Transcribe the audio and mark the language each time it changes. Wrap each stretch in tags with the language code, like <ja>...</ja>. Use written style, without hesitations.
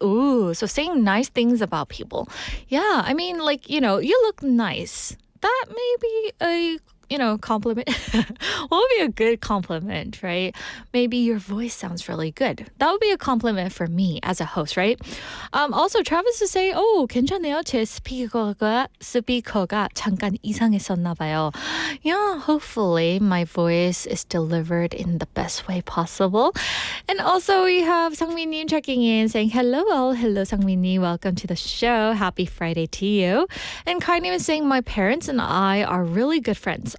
<en>Ooh, so saying nice things about people. Yeah, I mean, like, you look nice. That may be a compliment. What would be a good compliment, right? Maybe your voice sounds really good. That would be a compliment for me as a host, right? Also, Travis is saying,</en> <ko>괜찮네요. 제 스피커가 잠깐 이상했었나 봐요.</ko> <en>Yeah, hopefully my voice is delivered in the best way possible. And also we have Sangmin-님 checking in saying, hello all. Hello, Sangmin-님. Welcome to the show. Happy Friday to you. And Kai-nim is saying, my parents and I are really good friends.</en>